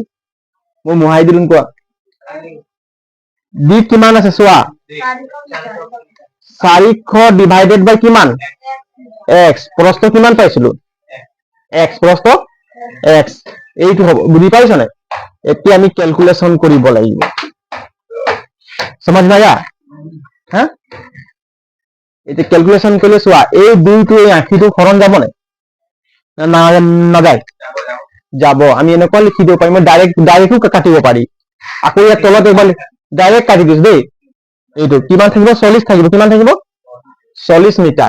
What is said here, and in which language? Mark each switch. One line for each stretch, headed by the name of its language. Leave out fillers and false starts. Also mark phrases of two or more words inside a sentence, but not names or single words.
Assamese: মই মোহাই দিলো, কোৱা। দিক কিমান আছে চোৱা? 400 ডিভাইডেড বাই কিমান? এক্স। প্ৰস্থ কিমান পাইছিলো? এক্স। প্ৰস্থ এক্স। এইটো হ'ব। বুজি পাইছ নাই? এতিয়া আমি ক্যালকুলেশন কৰিব লাগিব।
Hindi: समझ में आया?
Assamese: হা এতিয়া ক্যালকুলেশন কৰিলে চোৱা, এই 2টো এই 80টো হৰণ যাব নাই? না নাযায়? যাব। আমি এনেকুৱা লিখি দিব পাৰিম, ডাইৰেক্টও কাটিব পাৰি। আকৌ ইয়াত তলত একবাৰ ডাইৰেক্ট কাটি দিছো দেই। এইটো কিমান থাকিব? 40 থাকিব। কিমান থাকিব? 40 মিটাৰ।